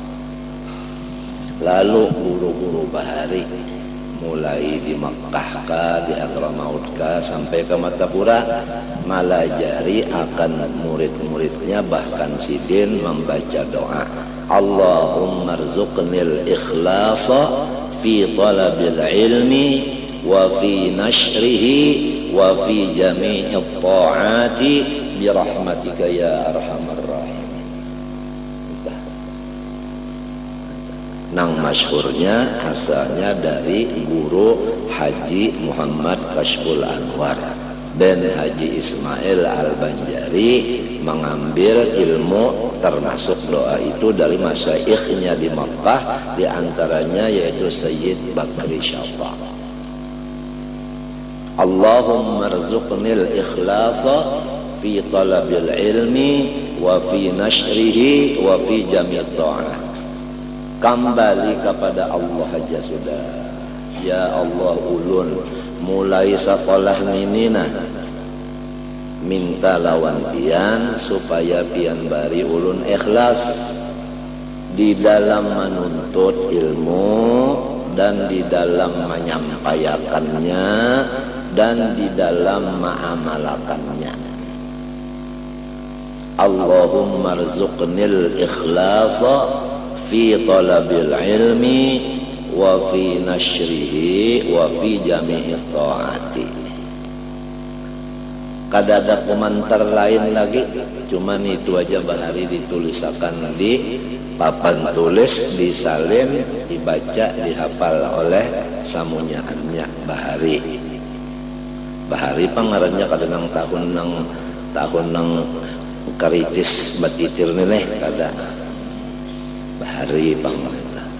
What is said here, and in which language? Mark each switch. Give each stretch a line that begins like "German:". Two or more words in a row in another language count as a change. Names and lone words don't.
Banjar: Lalu guru-guru bahari mulai di Makkah kah, di Hadramaut kah, sampai ke Matapura malajari akan murid-muridnya.
Indonesian: Bahkan Sidin membaca doa,
Arabic: اللهم ارزقني الإخلاص في طلب العلم وفي نشره وفي جميع الطاعات برحمتك يا أرحم الراحمين.
Banjar: Nang masyhurnya asalnya dari guru Haji Muhammad Kashful Anwar.
Indonesian: bin Haji Ismail Al-Banjari mengambil ilmu termasuk doa itu dari masyaikhnya di Makkah, diantaranya yaitu Sayyid Bakri Syafaq.
Arabic: اللهم ارزقني الإخلاص في طلب العلم وفي نشره وفي جميع الطاعة.
Indonesian: Kembali kepada Allah aja sudah.
Banjar: Ya Allah ulun mulai sekolah ninina minta lawan pian supaya pian bari ulun ikhlas
Indonesian: di dalam menuntut ilmu dan di dalam menyampaikannya dan di dalam mengamalkannya.
Arabic: اللهم ارزقني الإخلاص في طلب العلم وفي نشره وفي جميع الطاعات.
Banjar: Kada ada komentar lain lagi, cuman itu aja Bahari ditulisakan di papan tulis, disalin, dibaca, dihafal oleh samunyaannya Bahari. Bahari pangarannya kadang tahun nang karitis batitir nih kada Bahari pangarannya.